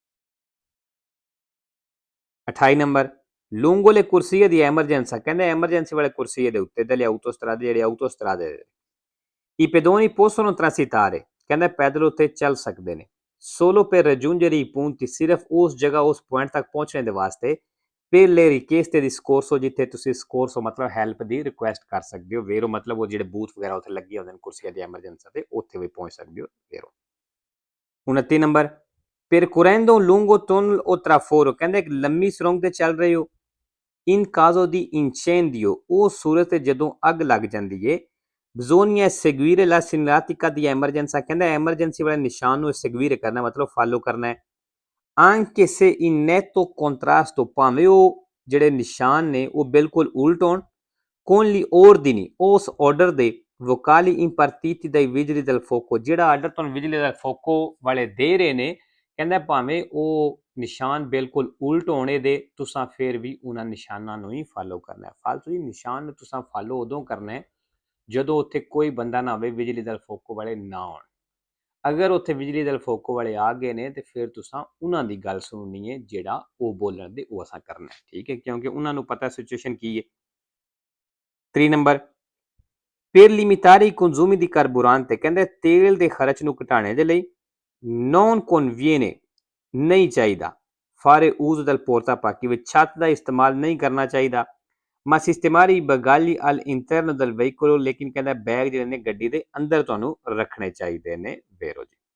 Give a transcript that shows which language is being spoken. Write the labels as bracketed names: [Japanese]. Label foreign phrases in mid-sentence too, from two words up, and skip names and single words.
[Punjabi] 28 ਨੰਬਰ [Italian] lungo le corsie di emergenza [Punjabi] ਕਹਿੰਦਾ ਐਮਰਜੈਂਸੀ ਵਾਲੇ ਕੁਰਸੀਏ ਦੇ ਉੱਤੇ [Italian] delle autostrade [Punjabi] ਜਿਹੜੇ [Italian] autostrade i pedoni possono transitare [Punjabi] ਕਹਿੰਦਾ ਪੈਦਲ ਉੱਤੇ ਚੱਲ ਸਕਦੇ ਨੇ [Italian] solo per raggiungere i punti [Punjabi] ਸਿਰਫ ਉਸ ਜਗ੍ਹਾ ਉਸ ਪੁਆਇੰਟ ਤੱਕ ਪਹੁੰਚਣ ਦੇ ਵਾਸਤੇ [Italian] per le richieste di soccorso [Punjabi] ਜਿੱਥੇ ਤੁਸੀਂ soccorso ਮਤਲਬ ਹੈਲਪ ਦੀ ਰਿਕੁਐਸਟ ਕਰ ਸਕਦੇ ਹੋ ਵੇਰੋ ਮਤਲਬ ਉਹ ਜਿਹੜੇ ਬੂਥ ਵਗੈਰਾ ਉੱਥੇ ਲੱਗੇ ਹੁੰਦੇ ਨੇ ਕੁਰਸੀਆਂ ਦੀ ਐਮਰਜੈਂਸੀ ਤੇ ਉੱਥੇ ਵੀ ਪਹੁੰਚ ਸਕਦੇ ਹੋ ਵੇਰੋ 29 ਨੰਬਰ [Italian] percorrendo un lungo tunnel o traforo [Punjabi] ਕਹਿੰਦੇ ਇੱਕ ਲੰਮੀ ਸੁਰੰਗ ਤੇ ਚੱਲ ਰਹੇ ਹੋ [Italian] in caso di incendio [Punjabi] ਉਹ ਸੂਰਤ ਤੇ ਜਦੋਂ ਅੱਗ ਲੱਗ ਜਾਂਦੀ ਏ [Italian] bisogna seguire la segnaletica di emergenza [Punjabi] ਕਹਿੰਦਾ ਐਮਰਜੈਂਸੀ ਵਾਲੇ ਨਿਸ਼ਾਨ ਨੂੰ seguire ਕਰਨਾ ਮਤਲਬ ਫਾਲੋ ਕਰਨਾ ਹੈ [Italian] anche se in netto contrasto [Punjabi] ਭਾਵੇਂ ਉਹ ਜਿਹੜੇ ਨਿਸ਼ਾਨ ਨੇ ਉਹ ਬਿਲਕੁਲ ਉਲਟ ਹੋਣ [Italian] con gli ordini [Punjabi] ਉਸ ਆਰਡਰ ਦੇ [Italian] vocali impartiti dai vigili del fuoco [Punjabi] ਜਿਹੜਾ ਆਰਡਰ ਤੁਹਾਨੂੰ [Italian] vigili del fuoco [Punjabi] ਵਾਲੇ ਦੇ ਰਹੇ ਨੇ ਕਹਿੰਦਾ ਭਾਵੇਂ ਉਹ ਨਿਸ਼ਾਨ ਬਿਲਕੁਲ ਉਲਟ ਹੋਣੇ ਦੇ ਤੁਸੀਂ ਫਿਰ ਵੀ ਉਹਨਾਂ ਨਿਸ਼ਾਨਾਂ ਨੂੰ ਹੀ ਫਾਲੋ ਕਰਨਾ ਹੈ ਫਾਲਤੂ ਜੀ ਨਿਸ਼ਾਨ ਨੂੰ ਤੁਸੀਂ ਫਾਲੋ ਉਦੋਂ ਕਰਨਾ ਹੈ ਜਦੋਂ ਉੱਥੇ ਕੋਈ ਬੰਦਾ ਨਾ ਹੋਵੇ [Italian] vigili del [Punjabi] ਫੋਕੋ ਵਾਲੇ ਨਾ ਆਉਣ ਅਗਰ ਉੱਥੇ [Italian] vigili del fuoco [Punjabi] ਵਾਲੇ ਆ ਗਏ ਨੇ ਤੇ ਫਿਰ ਤੁਸੀਂ ਉਹਨਾਂ ਦੀ ਗੱਲ ਸੁਣਨੀ ਹੈ ਜਿਹੜਾ ਉਹ ਬੋਲਣ ਦੇ ਉਹ ਅਸਾਂ ਕਰਨਾ ਹੈ ਠੀਕ ਹੈ ਕਿਉਂਕਿ ਉਹਨਾਂ ਨੂੰ ਪਤਾ ਸਿਚੁਏਸ਼ਨ ਕੀ ਹੈ 3 ਨੰਬਰ [Italian] per limitare i consumi di carburante [Punjabi] ਕਹਿੰਦੇ ਤੇਲ ਦੇ ਖਰਚ ਨੂੰ ਘਟਾਉਣੇ ਦੇ ਲਈ [Italian] non conviene [Punjabi] ਨਹੀਂ ਚਾਹੀਦਾ [Italian] fare uso del portapacchi [Punjabi] ਵਿੱਚ ਛੱਤ ਦਾ ਇਸਤੇਮਾਲ ਨਹੀਂ ਕਰਨਾ ਚਾਹੀਦਾ [Italian] ma sistemare i bagagli all'interno del veicolo [Punjabi] ਲੇਕਿਨ ਕਹਿੰਦਾ ਬੈਗ ਜਿਹੜੇ ਨੇ ਗੱਡੀ ਦੇ ਅੰਦਰ ਤੁਹਾਨੂੰ ਰੱਖਣੇ ਚਾਹੀਦੇ ਨੇ ਵੇਰੋ ਜੀ